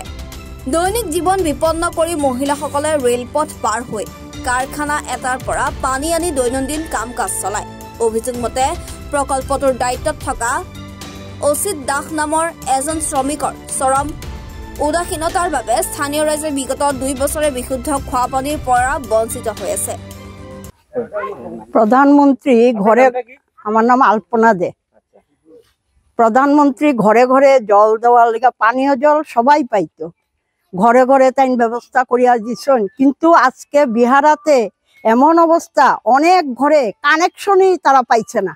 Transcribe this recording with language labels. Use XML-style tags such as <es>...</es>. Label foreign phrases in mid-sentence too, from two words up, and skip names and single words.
<as>দৈনিক জীৱন বিপন্ন কৰি মহিলাসকলে ৰেলপথ পাৰ হৈ কাৰখানা এটাৰ পৰা পানী আনি দৈনন্দিন কাম কাজ চলায়। অভিযোগ মতে প্ৰকল্পটোৰ দায়িত্বত থকা অচিত দাস নামৰ এজন শ্ৰমিকৰ চৰম উদাসীনতাৰ বাবে স্থানীয় ৰাইজে বিগত 2 বছৰে বিশুদ্ধ খোৱা পানীৰ পৰা বঞ্চিত হৈ আছে।</as> <bn>প্রধানমন্ত্রী ঘরে, আমার নাম আলপনা দে, প্রধানমন্ত্রী ঘরে ঘরে জল দেওয়ার লেগে পানীয় জল সবাই পাইতো, ঘরে ঘরে তাই ব্যবস্থা করিয়া দিছেন। কিন্তু আজকে বিহারাতে এমন অবস্থা, অনেক ঘরে কানেকশনই তারা পাইছে না।</bn>